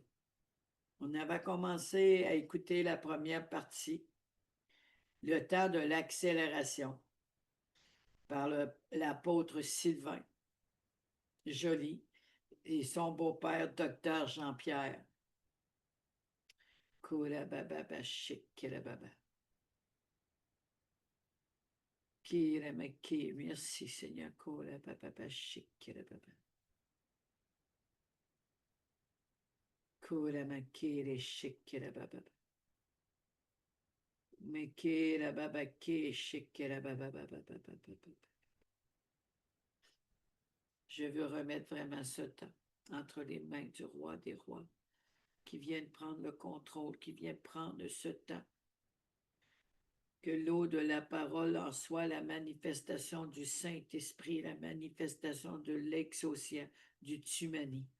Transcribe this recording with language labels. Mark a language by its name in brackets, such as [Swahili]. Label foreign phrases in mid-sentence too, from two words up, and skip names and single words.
[French] On avait commencé à écouter la première partie, le temps de l'accélération, par l'apôtre Sylvain Joly et son beau-père, docteur Jean-Pierre. Koula baba bashik baba. Merci Seigneur. Koula baba bashik baba. Koula makere shik baba. Mekera baba ke shik baba baba baba. Je veux remettre vraiment ce temps entre les mains du roi des rois qui viennent prendre le contrôle, qui viennent prendre ce temps. Que l'eau de la parole en soit la manifestation du Saint-Esprit, la manifestation de l'exousia, du Tumani.